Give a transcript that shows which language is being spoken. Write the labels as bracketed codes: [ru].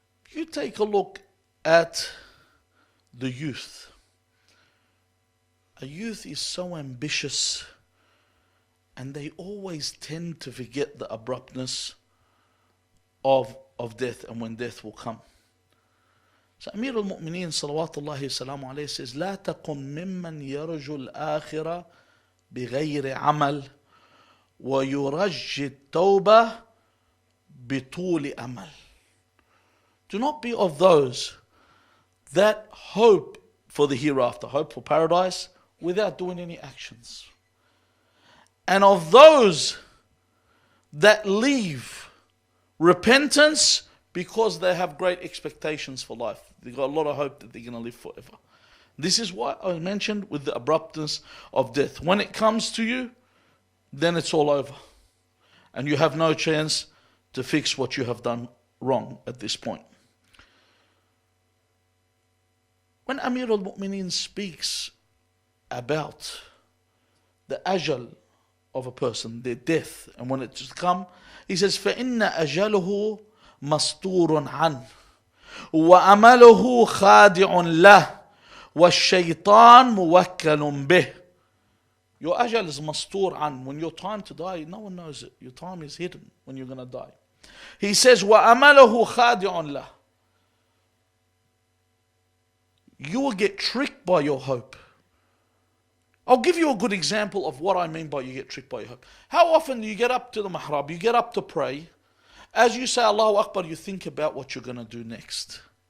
[en] You take a look at the youth. A youth is so ambitious, and they always tend to forget the abruptness of death and when death will come. [ar] So Amir al-Mu'mineen salawatullahi salamu alayhi [en] says, [ar] لا تكن ممن يرجو الآخرة بغير عمل ويرجي التوبة بطول أمل. [en] Do not be of those that hope for the hereafter, hope for paradise, without doing any actions. And of those that leave Repentance, because they have great expectations for life. They've got a lot of hope that they're going to live forever. This is why I mentioned with the abruptness of death. When it comes to you, then it's all over. And you have no chance to fix what you have done wrong at this point. When Amir al-Mu'mineen speaks about the ajal of a person, their death, and when it's come, he says, [ar] فَإِنَّ أَجَلُهُ مَسْطُورٌ عَنْهُ وَأَمَلُهُ خَادِعٌ لَهُ وَالشَّيْطَانُ مُوَكَّلٌ بِهِ. [en] Your ajal is mastur an. When your time to die, no one knows it. Your time is hidden when you're going to die. He says, [ar] وَأَمَلُهُ خَادِعٌ لَهُ. [en] You will get tricked by your hope. I'll give you a good example of what I mean by you get tricked by your hope. How often do you get up to the mihrab, you get up to pray, as you say Allahu Akbar, you think about what you're going to do next.